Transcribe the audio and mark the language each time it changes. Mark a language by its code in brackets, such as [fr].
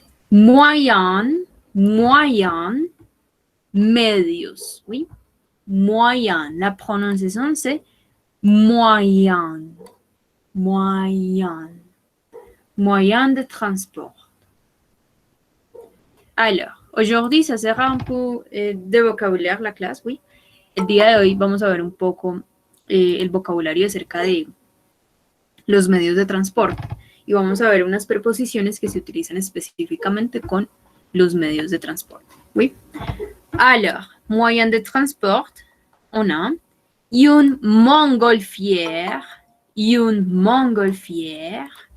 [fr] Moyen, moyen, medios, oui. Moyen. La prononciation, c'est moyen. Moyen. Moyen de transport. Alors, aujourd'hui, ça sera un peu de vocabulaire [es] la clase, [fr] oui. [es] El día de hoy vamos a ver un poco el vocabulario acerca de los medios de transporte y vamos a ver unas preposiciones que se utilizan específicamente con los medios de transporte. [fr] Oui. Alors, moyen de transport, on a une montgolfière, une montgolfière.